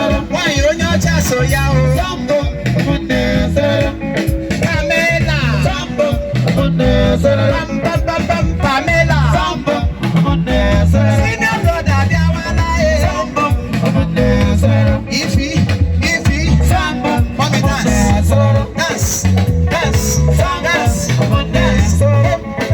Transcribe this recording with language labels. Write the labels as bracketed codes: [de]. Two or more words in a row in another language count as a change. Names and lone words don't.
[ig] Nwaanyị onye ọcha so ya o. Pamela. Pam, pam, pam, pam, Pamela. [en] Senior brother [ig] abịawala e. [en] Ifi, Ifi. Mommy dance. Dance, dance, dance, dance.